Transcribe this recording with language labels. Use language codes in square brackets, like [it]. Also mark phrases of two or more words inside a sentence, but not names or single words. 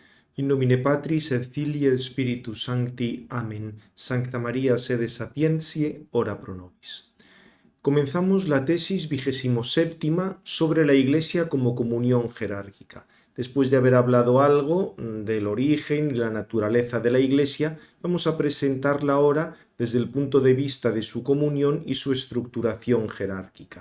[la] In nomine Patris et Filii et Spiritus Sancti. [es] Amén. [la] Sancta María, sede sapientiae, ora pro nobis. [es] Comenzamos la tesis 27ª sobre la Iglesia como comunión jerárquica. Después de haber hablado algo del origen y la naturaleza de la Iglesia, vamos a presentarla ahora desde el punto de vista de su comunión y su estructuración jerárquica.